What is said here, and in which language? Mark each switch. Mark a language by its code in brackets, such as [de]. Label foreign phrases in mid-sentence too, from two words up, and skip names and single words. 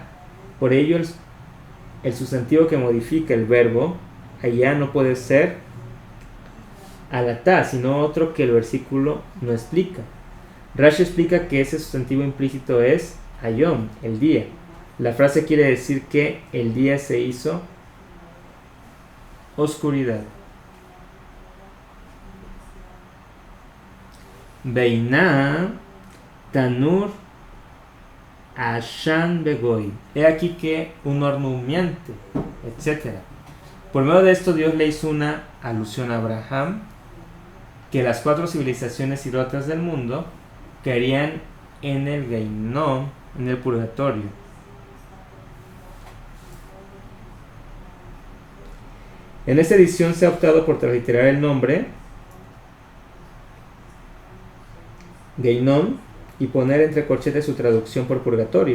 [es] Por ello el sustantivo que modifica el verbo allá no puede ser alatá, sino otro que el versículo no explica. Rashi explica que ese sustantivo implícito es ayom, el día. La frase quiere decir que el día se hizo oscuridad. [he] והנה תנור עשן בגוי. [es] He aquí que un horno humeante, etc. Por medio de esto Dios le hizo una alusión a Abraham, que las 4 civilizaciones idólatras del mundo caerían en el Geinón, en el purgatorio. En esta edición se ha optado por transliterar el nombre Geinón y poner entre corchetes su traducción por purgatorio.